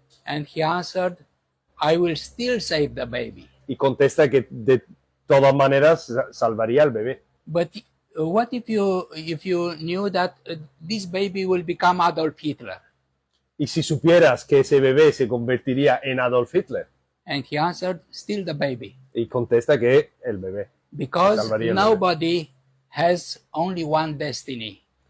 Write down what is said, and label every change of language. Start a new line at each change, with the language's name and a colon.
English: And he answered, I will still save the baby.
Spanish: Y contesta que de todas maneras salvaría al bebé.
English: But what if you knew that this baby will become Adolf Hitler?
Spanish: Y si supieras que ese bebé se convertiría en Adolf Hitler.
English: And he answered, still the baby.
Spanish: Y contesta que el bebé.
English: Because
Spanish: Salvaría el
English: nobody has only one destiny.